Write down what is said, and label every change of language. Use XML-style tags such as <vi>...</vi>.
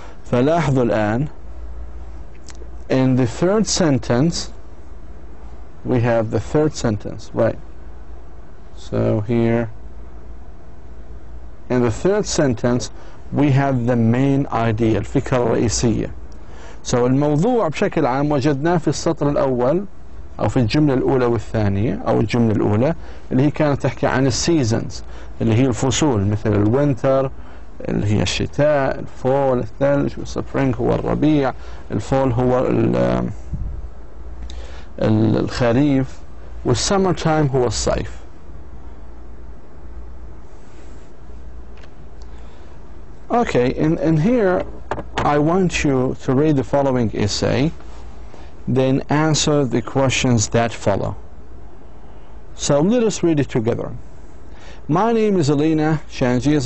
<ar>فلاحظوا الآن,</ar> <en>in the third sentence we have the third sentence, right? So here in the third sentence we have the main idea,</en> <ar>الفكرة الرئيسية. So الموضوع بشكل عام وجدناه في السطر الأول أو في الجملة الأولى والثانية أو الجملة الأولى اللي هي كانت تحكي عن السيزونز اللي هي الفصول, مثل الوينتر اللي هي الشتاء, الفول الثلج, والسبرينج هو الربيع, الفول هو الخريف, والسمر تايم هو الصيف.</ar> <en>Okay, and here I want you to read the following essay, then answer the questions that follow. So let us read it together. My name is Elena Shangiz.</en>